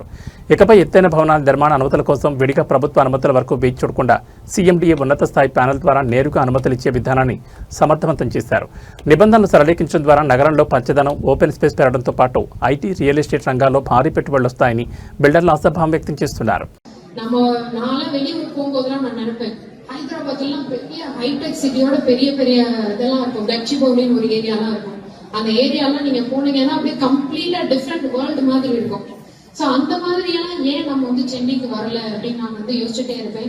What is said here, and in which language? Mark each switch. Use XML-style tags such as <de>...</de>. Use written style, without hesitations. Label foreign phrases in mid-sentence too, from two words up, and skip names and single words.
<te>ఇకపై ఎత్తైన భవనాల నిర్మాణ అనుమతుల కోసం విడిగా ప్రభుత్వ అనుమతుల వరకు వేచి చూడకుండా సీఎండీఏ ఉన్నత స్థాయి ప్యానెల్ ద్వారా నేరుగా అనుమతులు ఇచ్చే విధానాన్ని సమర్థవంతం చేశారు. నిబంధనలు సరళీకరించడం ద్వారా నగరంలో పచ్చదనం,</te> <en>open space</en> <te>పెరగడంతో పాటు ఐటీ,</te> <en>real estate</en> <te>రంగాల్లో భారీ పెట్టుబడులు వస్తాయని బిల్డర్లు ఆశాభావం వ్యక్తం చేస్తున్నారు.</te> <ta>நம்ம நான்லாம் வெளியூர் போகும்போதெல்லாம் நான் நினைப்பேன், ஹைதராபாத்லாம் பெரிய</ta> <en>hi-tech city-ஓட</en> <ta>பெரிய பெரிய இதெல்லாம் இருக்கும். கச்சிபௌலின்னு ஒரு ஏரியாலாம் இருக்கும். அந்த ஏரியாலாம் நீங்க போனீங்கன்னா அப்படியே</ta> <en>completely different world</en> <ta>மாதிரி இருக்கும். ஸோ அந்த மாதிரியெல்லாம் ஏன் நம்ம வந்து சென்னைக்கு வரல அப்படின்னு நான் வந்து யோசிச்சுட்டே இருப்பேன்.</ta>